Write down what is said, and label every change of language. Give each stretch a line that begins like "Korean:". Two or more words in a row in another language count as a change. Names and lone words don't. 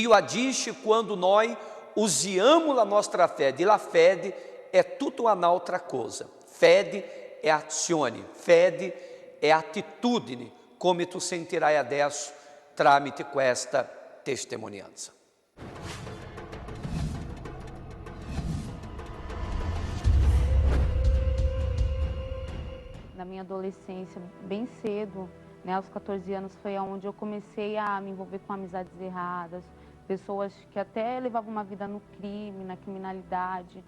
Italian: Dio agisce quando noi usiamo la nostra fede. La fede è tutta un'altra cosa. Fede è azione, fede è attitudine, come tu sentirai adesso tramite questa testimonianza.
Portuguese: Na minha adolescência, bem cedo, né, aos 14 anos, foi onde eu comecei a me envolver com amizades erradas, pessoas que até levavam uma vida no crime, na criminalidade.